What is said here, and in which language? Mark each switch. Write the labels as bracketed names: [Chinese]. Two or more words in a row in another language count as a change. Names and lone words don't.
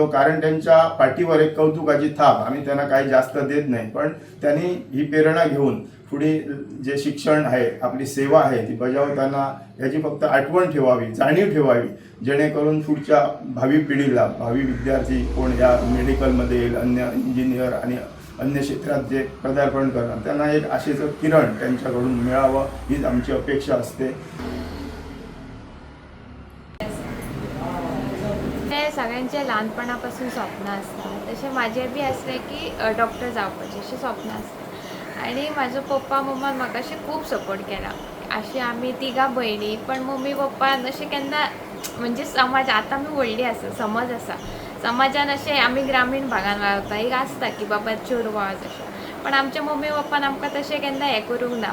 [Marathi] कारण त्यांच्या पाठीवर एक कौतुकाची थाप. आम्ही त्यांना काही जास्त देत नाही पण त्यांनी ही प्रेरणा घेऊन पुढे जे शिक्षण आहे आपली सेवा आहे ती बजावताना याची फक्त आठवण ठेवावी, जाणीव ठेवावी जेणेकरून पुढच्या भावी पिढीला भावी विद्यार्थी कोण या मेडिकलमध्ये येईल, अन्य इंजिनियर आणि अन्य क्षेत्रात जे पदार्पण करणार त्यांना एक आशेचं किरण त्यांच्याकडून मिळावं हीच आमची अपेक्षा असते. [Konkani] सगळ्यांचे ल्हानपणापासून स्वप्न असतात तसे माझे बी असले की डॉक्टर जावपाचे अशें स्वप्न आसता आनी म्हाजो पप्पा मम्मान म्हाका अशें खूब सपोर्ट केला. अशें आमी तिगा भयणी पण मम्मी पप्पान अशें केन्ना म्हणजे समाज आतां आमी व्हडली आसा समज आसा समाजान अशें आमी ग्रामीण भागान रावता एक आसता की बाबा चेडवां अशें पण आमच्या मम्मी पप्पान आमकां तशें केन्ना हें करूंक ना.